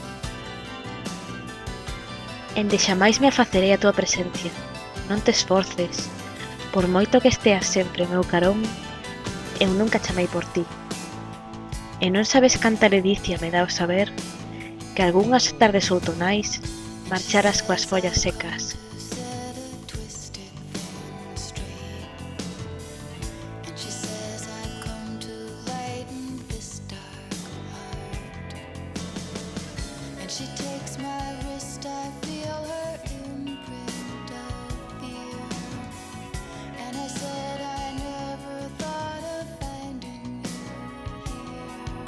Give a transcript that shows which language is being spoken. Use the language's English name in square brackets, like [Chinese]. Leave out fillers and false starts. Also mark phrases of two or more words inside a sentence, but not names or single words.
[Galician] Ende xamais me afacerei a túa presencia, non te esforces, por moito que esteas sempre ao meu carón, eu nunca chamei por ti. E non sabes canta ledicia me dá o saber que algunhas tardes outonais marcharas coas follas secas. [English] set a twisted thing straight, and she says I've come to lighten this dark heart, and she takes my wrist, I feel her imprint of fear, and I said I never thought of finding you here.